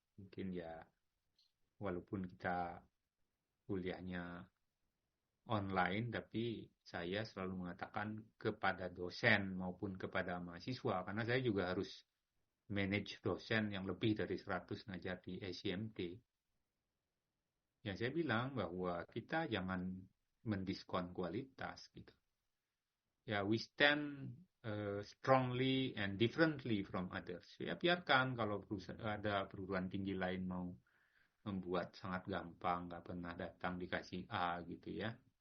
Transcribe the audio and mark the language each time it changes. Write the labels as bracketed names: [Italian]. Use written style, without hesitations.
[Indonesian] Mungkin ya walaupun kita kuliahnya online, tapi saya selalu mengatakan kepada dosen maupun kepada mahasiswa, karena saya juga harus manage dosen yang lebih dari 100 ngajar di SCMT. Ya saya bilang bahwa kita jangan mendiskon kualitas gitu. [English] Ya we stand strongly and differently from others. [Indonesian] Ya biarkan kalau ada perguruan tinggi lain mau membuat sangat gampang, nggak pernah datang dikasih A gitu ya.